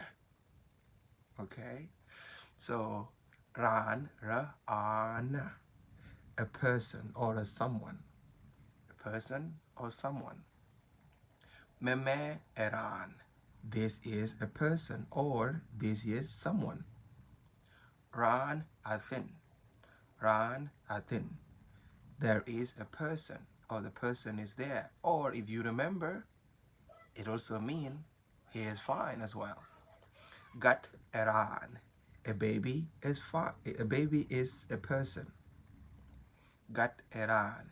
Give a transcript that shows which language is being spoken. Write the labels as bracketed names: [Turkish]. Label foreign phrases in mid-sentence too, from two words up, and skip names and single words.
[English] Okay? So ran, ra-an, a person or a someone. A person or someone. [Nuer] Meme eran, [English] this is a person, or this is someone. [Nuer] Ran athin. Ran athin. [English] There is a person, or the person is there. Or if you remember, it also means he is fine as well. [Nuer] Gat eran. [English] A baby is fine. A baby is a person. [Nuer] Gat eran.